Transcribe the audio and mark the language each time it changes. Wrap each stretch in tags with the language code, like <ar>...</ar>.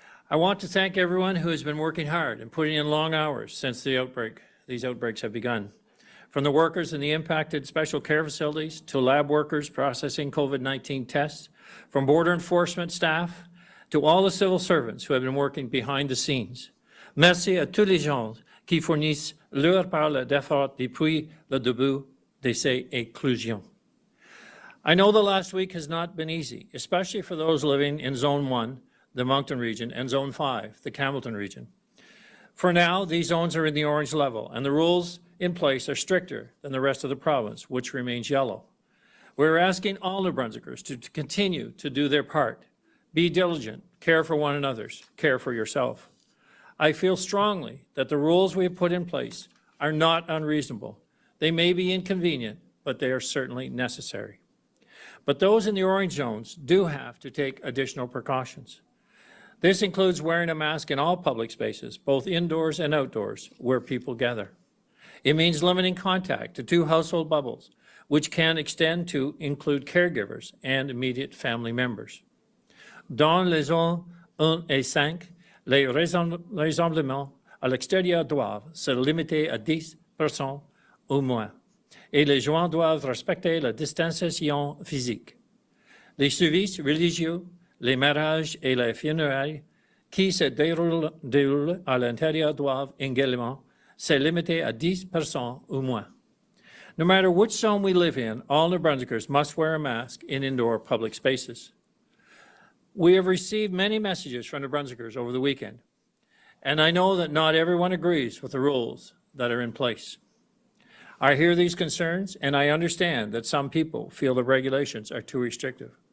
<en>I want to thank everyone who has been working hard and putting in long hours since these outbreaks have begun. From the workers in the impacted special care facilities to lab workers processing COVID-19 tests, from border enforcement staff to all the civil servants who have been working behind the scenes.</en> <fr>Merci à tous les gens qui fournissent leur part d'effort depuis le début de ces inclusions.</fr> <en>I know the last week has not been easy, especially for those living in Zone 1, the Moncton region, and Zone 5, the Campbellton region. For now, these zones are in the orange level, and the rules in place are stricter than the rest of the province, which remains yellow. We're asking all New Brunswickers to continue to do their part. Be diligent, care for one another, care for yourself. I feel strongly that the rules we have put in place are not unreasonable. They may be inconvenient, but they are certainly necessary. But those in the orange zones do have to take additional precautions. This includes wearing a mask in all public spaces, both indoors and outdoors, where people gather. It means limiting contact to 2 household bubbles, which can extend to include caregivers and immediate family members.</en> <fr>Dans les zones 1 et 5, les rassemblements à l'extérieur doivent se limiter à 10 personnes ou moins, et les gens doivent respecter la distanciation physique. Les services religieux, les mariages et les funérailles qui se déroulent à l'intérieur doivent également se limiter à 10 personnes ou moins.</fr> <en>No matter which zone we live in, all New Brunswickers must wear a mask in indoor public spaces. We have received many messages from New Brunswickers over the weekend, and I know that not everyone agrees with the rules that are in place. I hear these concerns, and I understand that some people feel the regulations are too restrictive.</en>